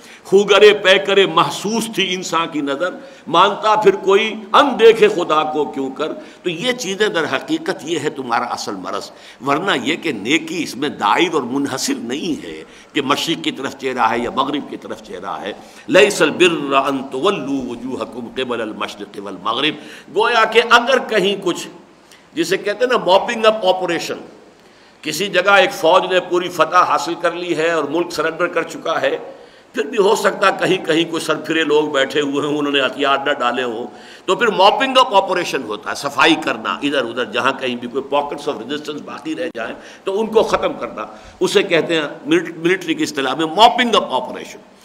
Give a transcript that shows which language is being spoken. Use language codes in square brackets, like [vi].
[ur] خوگرے پیکرے محسوس تھی انسان کی نظر، مانتا پھر کوئی ان دیکھے خدا کو کیوں کر. تو یہ چیزیں در حقیقت یہ ہے تمہارا اصل مرض. ورنہ یہ کہ نیکی اس میں دائر اور منحصر نہیں ہے کہ مشرق کی طرف چہرہ ہے یا مغرب کی طرف چہرہ ہے. [ar] لیس البر ان تولوا وجوہکم قبل المشرق والمغرب. [ur] گویا کہ اگر کہیں کچھ جسے کہتے ہیں نا موپنگ اپ آپریشن، کسی جگہ ایک فوج نے پوری فتح حاصل کر لی ہے اور ملک سرنڈر کر چکا ہے، پھر بھی ہو سکتا کہیں کہیں کوئی سرپھرے لوگ بیٹھے ہوئے ہیں، انہوں نے ہتھیار نہ ڈالے ہوں، تو پھر موپنگ اپ آپریشن ہوتا ہے، صفائی کرنا ادھر ادھر جہاں کہیں بھی کوئی پاکٹس آف ریزسٹنس باقی رہ جائیں تو ان کو ختم کرنا، اسے کہتے ہیں ملٹری کی اصطلاح میں موپنگ اپ آپریشن.